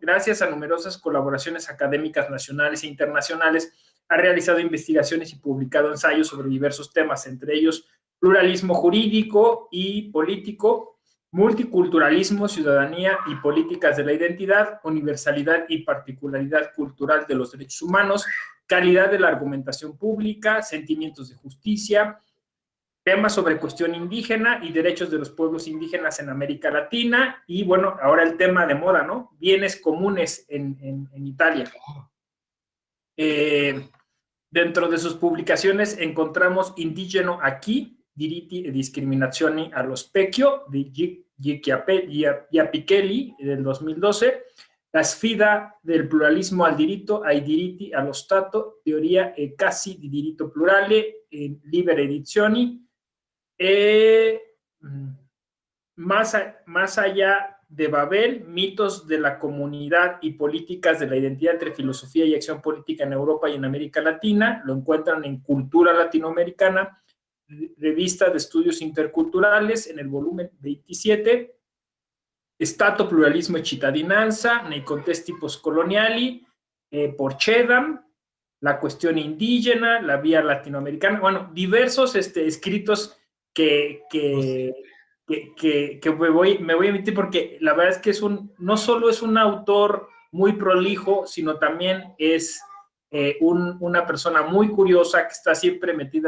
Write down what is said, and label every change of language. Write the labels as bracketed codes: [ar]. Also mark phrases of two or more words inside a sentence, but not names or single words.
[es] Gracias a numerosas colaboraciones académicas nacionales e internacionales, ha realizado investigaciones y publicado ensayos sobre diversos temas, entre ellos pluralismo jurídico y político, multiculturalismo, ciudadanía y políticas de la identidad, universalidad y particularidad cultural de los derechos humanos, calidad de la argumentación pública, sentimientos de justicia, temas sobre cuestión indígena y derechos de los pueblos indígenas en América Latina, y bueno, ahora el tema de moda, ¿no? Bienes comunes en Italia. Dentro de sus publicaciones encontramos Indigeno aquí, diritti e discriminazioni allo specchio, de Giapichelli, del 2012, La sfida del pluralismo al diritto, ai diritti, allo Stato, teoria e casi di diritto plurale, en Libere Edizioni. Más allá de Babel, mitos de la comunidad y políticas de la identidad entre filosofía y acción política en Europa y en América Latina. Lo encuentran en Cultura Latinoamericana, revista de estudios interculturales, en el volumen 27. Stato, pluralismo e cittadinanza, nei contesti postcoloniali, por Chedam, la cuestión indígena, la vía latinoamericana, bueno, diversos escritos que me voy a emitir, porque la verdad es que no solo es un autor muy prolijo, sino también es una persona muy curiosa que está siempre metida